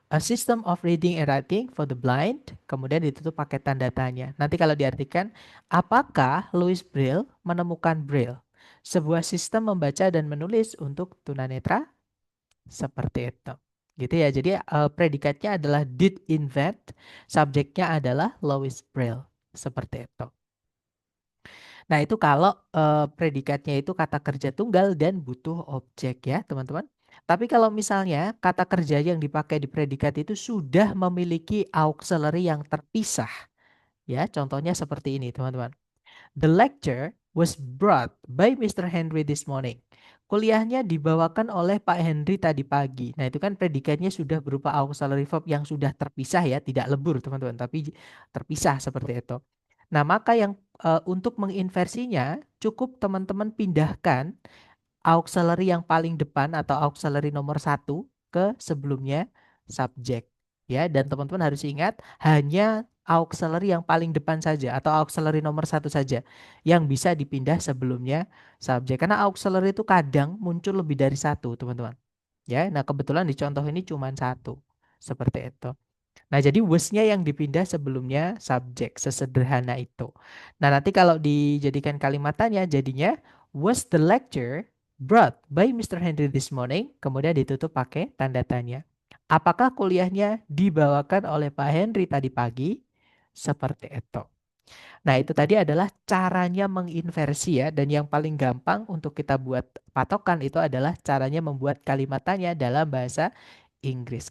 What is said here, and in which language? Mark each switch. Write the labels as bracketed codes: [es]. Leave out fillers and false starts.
[en] A system of reading and writing for the blind. [id] Kemudian ditutup pakai tanda tanya. Nanti kalau diartikan, apakah Louis Braille menemukan Braille? Sebuah sistem membaca dan menulis untuk tunanetra? Seperti itu. Gitu ya. Jadi predikatnya adalah [en] did invent, [id] subjeknya adalah Louis Braille. Seperti itu. Nah, itu kalau predikatnya itu kata kerja tunggal dan butuh objek ya, teman-teman. Tapi kalau misalnya kata kerja yang dipakai di predikat itu sudah memiliki auxiliary yang terpisah, ya, contohnya seperti ini, teman-teman. [en] The lecture was brought by Mr. Henry this morning. [id] Kuliahnya dibawakan oleh Pak Henry tadi pagi. Nah, itu kan predikatnya sudah berupa auxiliary verb yang sudah terpisah ya, tidak lebur, teman-teman, tapi terpisah seperti itu. Nah, maka yang untuk menginversinya cukup teman-teman pindahkan auxiliary yang paling depan atau auxiliary nomor 1 ke sebelumnya subjek. Ya, dan teman-teman harus ingat hanya auxiliary yang paling depan saja atau auxiliary nomor 1 saja yang bisa dipindah sebelumnya subjek. Karena auxiliary itu kadang muncul lebih dari satu, teman-teman. Ya, nah kebetulan di contoh ini cuma satu. Seperti itu. Nah, jadi was-nya yang dipindah sebelumnya subjek, sesederhana itu. Nah, nanti kalau dijadikan kalimat tanya jadinya [en] was the lecture brought by Mr. Henry this morning? [id] Kemudian ditutup pakai tanda tanya. Apakah kuliahnya dibawakan oleh Pak Henry tadi pagi? Seperti itu. Nah, itu tadi adalah caranya menginversi ya. Dan yang paling gampang untuk kita buat patokan itu adalah caranya membuat kalimat tanya dalam bahasa Inggris.